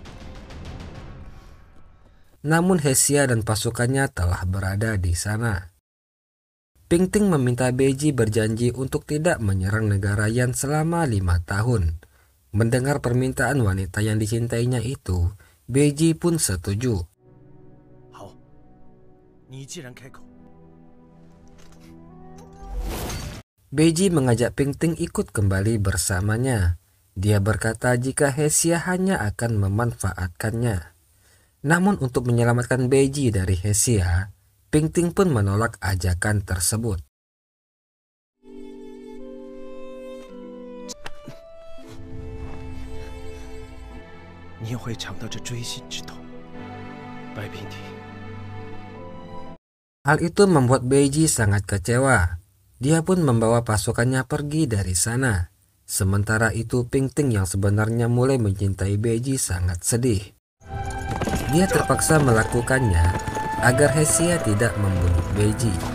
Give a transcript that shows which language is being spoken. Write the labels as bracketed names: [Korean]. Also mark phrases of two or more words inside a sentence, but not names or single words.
[Indonesian] Namun Hesia dan pasukannya telah berada di sana. Pingting meminta Beiji berjanji untuk tidak menyerang negara Yan selama 5 tahun. Mendengar permintaan wanita yang dicintainya itu, Beiji pun setuju. [Chinese] 好，你既然开口， [Indonesian] Beiji mengajak Pingting ikut kembali bersamanya. Dia berkata jika Hesia hanya akan memanfaatkannya. Namun untuk menyelamatkan Beiji dari Hesia, Pingting pun menolak ajakan tersebut. [Chinese] " 你也会尝到这锥心之痛，白平亭。" [Indonesian] Hal itu membuat Beiji sangat kecewa. Dia pun membawa pasukannya pergi dari sana. Sementara itu Pingting yang sebenarnya mulai mencintai Beiji sangat sedih. Dia terpaksa melakukannya agar Hesia tidak membunuh Beiji.